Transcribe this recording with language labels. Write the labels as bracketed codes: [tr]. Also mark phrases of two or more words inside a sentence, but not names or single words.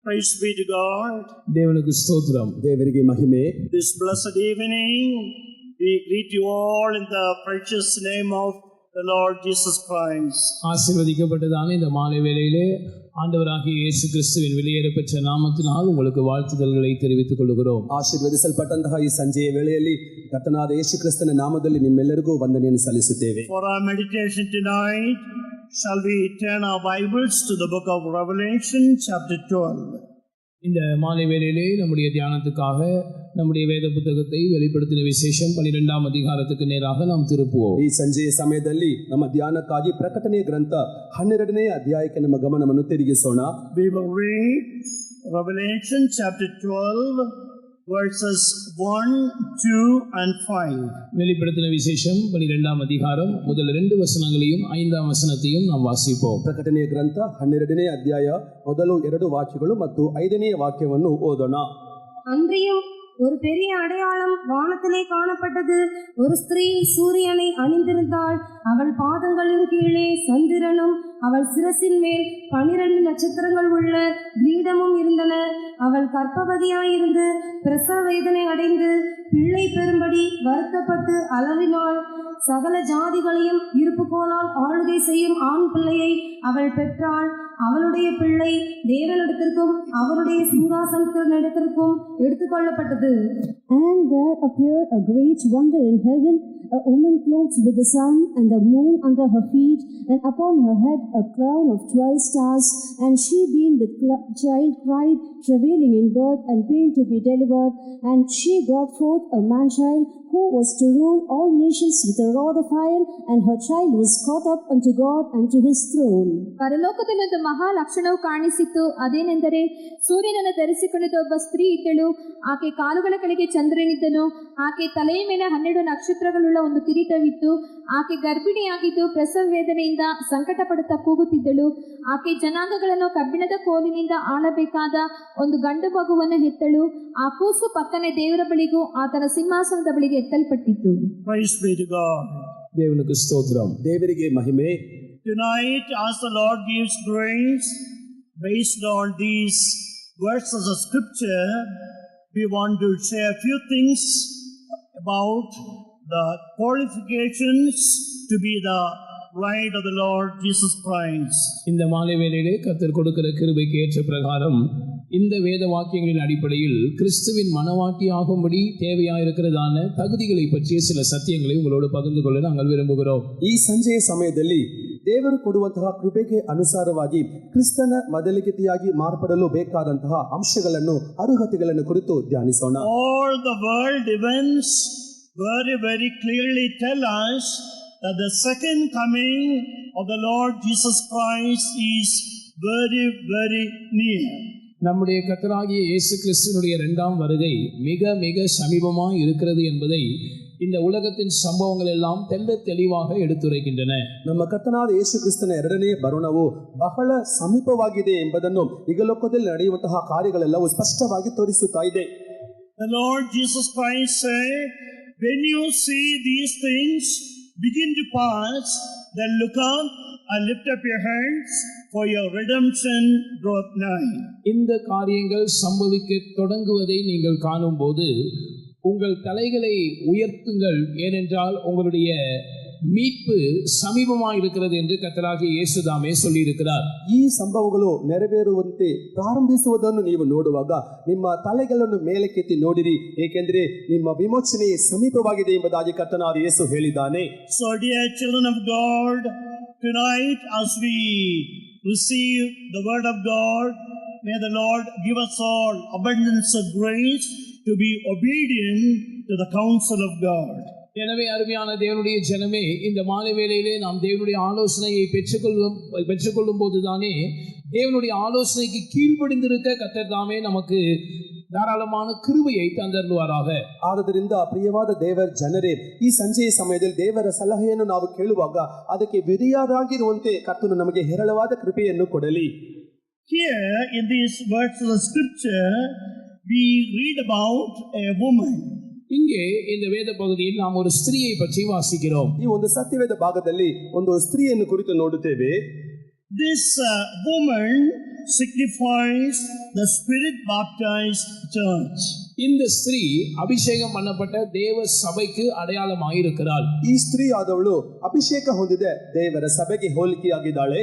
[en] Praise be to God. [ta] தேவனுக்கு ஸ்தோத்திரம். தேவனுக்கு மகிமை. [en] This blessed evening we greet you all in the precious name of the Lord Jesus Christ. [ta] ஆசீர்வதிக்கப்பட்டதான இந்த மாலை வேளையிலே ஆண்டவராகிய இயேசு கிறிஸ்துவின் வெளியேறப்பெற்ற நாமத்தினால் உங்களுக்கு வாழ்த்துதல்களை தெரிவித்துக் கொள்கிறோம். [kn] ಆಶೀರ್ವದಿಸಲ್ಪಟ್ಟಂತಹ ಈ ಸಂಜೆಯ ವೇಳೆಯಲ್ಲಿ ಕರ್ತನಾದ ಯೇಸು ಕ್ರಿಸ್ತನ ನಾಮದಲ್ಲಿ ನಿಮ್ಮೆಲ್ಲರಿಗೂ ವಂದನೆಯನ್ನು ಸಲ್ಲಿಸುತ್ತೇವೆ. [en] For our meditation tonight, shall we turn our Bibles to the book of Revelation chapter 12. [ta] இந்த மாலை வேளையிலே நம்முடைய தியானத்துக்காக நம்முடைய வேத புத்தகத்தை வெளிப்படுத்தின விசேஷம் 12ஆம் அதிகாரத்துக்கு நேராக நாம் திருப்புவோம். [kn] ಈ ಸಂಜೆಯ ಸಮಯದಲ್ಲಿ ನಮ್ಮ ಧ್ಯಾನಕ್ಕಾಗಿ ಪ್ರಕಟಣೆಯ ಗ್ರಂಥ 12ನೇ ಅಧ್ಯಾಯಕ್ಕೆ ನಮ್ಮ ಗಮನವನ್ನು ತಿರುಗಿಸೋಣ. [en] We will read Revelation chapter 12 verses 1, 2 and 5. [ta] வெளிப்படுத்தின விசேஷம் 12ஆம் அதிகாரம் முதல் 2 வசனங்களையும் 5ஆம் வசனத்தையும் நாம் வாசிப்போம். [kn] ಪ್ರಕಟಣೆಯ ಗ್ರಂಥ 12ನೇ ಅಧ್ಯಾಯ ಮೊದಲು 2 ವಾಕ್ಯಗಳು ಮತ್ತು 5ನೇ ವಾಕ್ಯವನ್ನು ಓದೋಣ. [ta] அன்றியும் ஒரு பெரிய அடையாளம் வானத்திலே காணப்பட்டது. ஒரு ஸ்திரீ சூரியனை அணிந்திருந்தாள். அவள் பாதங்களின் கீழே சந்திரனும் அவள் சிரசின் மேல் 12 நட்சத்திரங்கள் உள்ள கிரீடமும் இருந்தன. அவள் கர்ப்பவதியாயிருந்து பிரசவ வேதனை அடைந்து பிள்ளை பெறும்படி வருத்தப்பட்டு அலறினாள். சகல ஜாதிகளையும் இருப்புக்கோலால் ஆளுகை செய்யும் ஆண் பிள்ளையை அவள் பெற்றாள். அவளுடைய பிள்ளை தேவனிடத்திற்கும் அவருடைய சிங்காசனத்தினிடத்திற்கும் எடுத்துக்கொள்ளப்பட்டது. [en] And there appeared a great wonder in heaven, a woman clothed with the sun and the moon under her feet, and upon her head a crown of 12 stars. And she, being with child, cried, travailing in birth and pain to be delivered. And she brought forth a man-child, who was to rule all nations with a rod of iron, and her child was caught up unto God and to his throne. [kn] ಪರಲೋಕದಲ್ಲೊಂದು ಮಹಾ ಲಕ್ಷಣವು ಕಾಣಿಸಿತು. ಅದೇನೆಂದರೆ ಸೂರ್ಯನನ್ನು ಧರಿಸಿಕೊಂಡಿದ್ದ ಒಬ್ಬ ಸ್ತ್ರೀ ಇದ್ದಳು. ಆಕೆ ಕಾಲುಗಳ ಕೆಳಗೆ ಚಂದ್ರನಿದ್ದನು. ಆಕೆ ತಲೆಯ ಮೇಲೆ 12 ನಕ್ಷತ್ರಗಳುಳ್ಳ ಒಂದು ಕಿರೀಟವಿತ್ತು. ಆಕೆ ಗರ್ಭಿಣಿಯಾಗಿದ್ದು ಪ್ರಸವ ವೇದನೆಯಿಂದ ಸಂಕಟ ಪಡುತ್ತಾ ಕೂಗುತ್ತಿದ್ದಳು. ಆಕೆ ಜನಾಂಗಗಳನ್ನು ಕಬ್ಬಿಣದ ಕೋಲಿನಿಂದ ಆಳಬೇಕಾದ ಒಂದು ಗಂಡು ಮಗುವನ್ನು ಹೆತ್ತಳು. ಆ ಕೂಸು ಪಕ್ಕನೆ ದೇವರ ಬಳಿಗೂ ಆತನ ಸಿಂಹಾಸನದ ಬಳಿಗೆ ಎತ್ತಲ್ಪಟ್ಟಿತು. [en] Praise be to God. [ta] தேவனுக்கு ஸ்தோத்திரம். [kn] ದೇವರಿಗೆ ಮಹಿಮೆ. [en] Tonight, as the Lord gives grace, based on these verses of scripture, we want to share a few things about the qualifications to be the bride of the Lord Jesus Christ. [ta] இந்த மாலை வேளையிலே கர்த்தர் கொடுக்கிற கிருபைக்கு ஏற்ற பிரகாரம் இந்த வேத வாக்கியங்களின் அடிப்படையில் கிறிஸ்துவின் மனவாட்டி ஆகும்படி தேவையாயிருக்கிறதான தகுதிகளை பற்றிய சில சத்தியங்களை உங்களோடு பகிர்ந்து கொள்ள நாங்கள் விரும்புகிறோம். [kn] ಈ ಸಂಜೆಯ ಸಮಯದಲ್ಲಿ ದೇವರು ಕೊಡುವಂತಹ ಕೃಪೆಗೆ ಅನುಸಾರವಾಗಿ ಕ್ರಿಸ್ತನ ಮೊದಲಿಗೆತಿಯಾಗಿ ಮಾರ್ಪಡಲು ಬೇಕಾದಂತಹ ಅಂಶಗಳನ್ನು ಅರ್ಹತೆಗಳನ್ನು ಕುರಿತು ಧ್ಯಾನಿಸೋಣ. [en] All the world events very clearly tell us that the second coming of the Lord Jesus Christ is very near. [ta] நம்முடைய கர்த்தராகிய இயேசு கிறிஸ்துவினுடைய 2ஆம் வருகை மிக மிக சமீபமாக இருக்கிறது என்பதை இந்த உலகத்தின் சம்பவங்கள் எல்லாம் தெளிவாக எடுத்துரைக்கின்றன. [kn] ನಮ್ಮ ಕರ್ತನಾದ ಯೇಸು ಕ್ರಿಸ್ತನ 2ನೇ ಬರುಣವು ಬಹಳ ಸಮೀಪವಾಗಿದೆ ಎಂಬುದನ್ನು ಈಗ ಲೋಕದಲ್ಲಿ ನಡೆಯುವಂತಹ ಕಾರ್ಯಗಳೆಲ್ಲವೂ ಸ್ಪಷ್ಟವಾಗಿ ತೋರಿಸುತ್ತಾ ಇದೆ. [en] The Lord Jesus Christ said, when you see these things begin to pass, then look up and lift up your hands, for your redemption draweth nigh. [ta] இந்த காரியங்கள் சம்பவிக்க தொடங்குவதை நீங்கள் காணும்போது உங்கள் தலைகளை உயர்த்துங்கள், ஏனென்றால் உங்களுடைய மீட்பு சமீபமாக இருக்கிறது என்று கர்த்தராகிய இயேசு தாமே சொல்லியிருக்கிறார். [kn] ಈ ಸಂಭವಗಳು ನೆರವೇರುವಂತೆ ಪ್ರಾರಂಭಿಸುವುದನ್ನು ನೀವು ನೋಡುವಾಗ ನಿಮ್ಮ ತಲೆಗಳನ್ನು ಮೇಲಕ್ಕೆತ್ತಿ ನೋಡಿರಿ, ಏಕೆಂದರೆ ನಿಮ್ಮ ವಿಮೋಚನೆ ಸಮೀಪವಾಗಿದೆ ಎಂಬುದಾಗಿ ಕರ್ತನಾದ ಯೇಸು ಹೇಳಿದ್ದಾನೆ. [en] So dear children of God, tonight as we receive the word of God, may the Lord give us all abundance of grace to be obedient to the counsel of God. [ta] எனவே அருமையான தேவனுடைய ஜனமே, இந்த மாலை வேளையிலே நாம் தேவனுடைய ஆலோசனையை பெற்றுக்கொள்ளும் போதுதானே தேவனுடைய ஆலோசனைக்கு கீழ்ப்படிந்திருக்க கர்த்தர் தாமே நமக்கு ಧಾರಾಳமான கிருபையை தந்தருளுவாராக. [kn] ಆದ್ದರಿಂದ ಪ್ರಿಯವಾದ ದೇವರ ಜನರೇ, ಈ ಸಂಜೆಯ ಸಮಯದಲ್ಲಿ ದೇವರ ಸಲಹೆಯನ್ನು ನಾವು ಕೇಳುವಾಗ ಅದಕ್ಕೆ ವಿಧಿಯಾಗಿರುವಂತೆ ಕರ್ತನು ನಮಗೆ ಹೇರಳವಾದ ಕೃಪೆಯನ್ನು ಕೊಡಲಿ. [en] Here in these verses of scripture we read about a woman. [ta] இங்கே இந்த வேத பகுதியில் நாம் ஒரு ஸ்திரீயை பற்றி வாசிக்கிறோம். [kn] ಈ ಒಂದು ಸತ್ಯವೇದ ಭಾಗದಲ್ಲಿ ಒಂದು ಸ್ತ್ರೀಯನ್ನು ಕುರಿತು ನೋಡುತ್ತೇವೆ. [en] This woman signifies the Spirit baptized church. [ta] இந்த ஸ்திரீ அபிஷேகம் பண்ணப்பட்ட தேவ சபைக்கு அடையாளமாயிருக்கிறாள். [kn] ಈ ಸ್ತ್ರೀ ಆದವಳು ಅಭಿಷೇಕ ಹೊಂದಿದ ದೇವರ ಸಭೆಗೆ ಹೋಲಿಕೆಯಾಗಿದ್ದಾಳೆ.